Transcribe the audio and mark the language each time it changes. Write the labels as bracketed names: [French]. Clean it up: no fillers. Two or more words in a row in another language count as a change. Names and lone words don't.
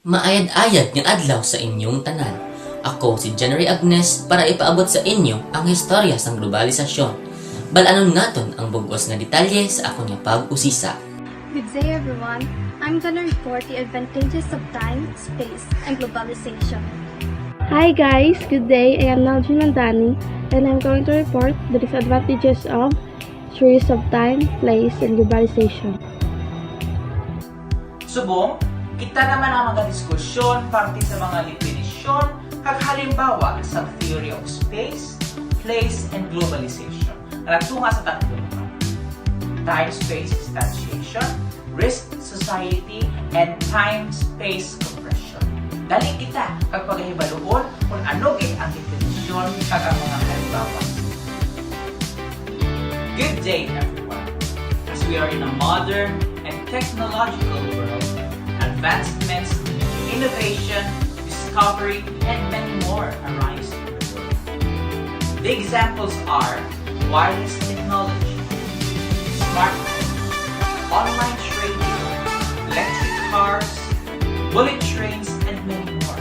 [Hiligaynon] Maayad-ayad nga adlaw sa inyong tanan. Ako si January Agnes para ipaabot sa inyo ang historya sang globalisasyon. Balanon naton ang bugos nga detalye sa akong nga pag-usisa. [English] Good day everyone. I'm gonna report the advantages of time, space, and globalization. Hi guys, good day. I am Naljin Mandani and I'm going to report the disadvantages of choice of time, place, and globalization. [Hiligaynon] Subong, kita naman ang mga diskusyon parte sa mga definisyon kag halimbawa sa [English] theory of space, place, and globalization. [Hiligaynon] Nagtunga sa tatlong [English] time-space instantiation, risk society, and time-space compression. [Hiligaynon] Dali kita kag paghibaluon kung ano gid ang definisyon kag ang mga halimbawa. [English] Good day everyone. As we are in a modern and technological world, advancements, innovation, discovery, and many more arise in the world. The examples are wireless technology, smartphones, online trading, electric cars, bullet trains, and many more.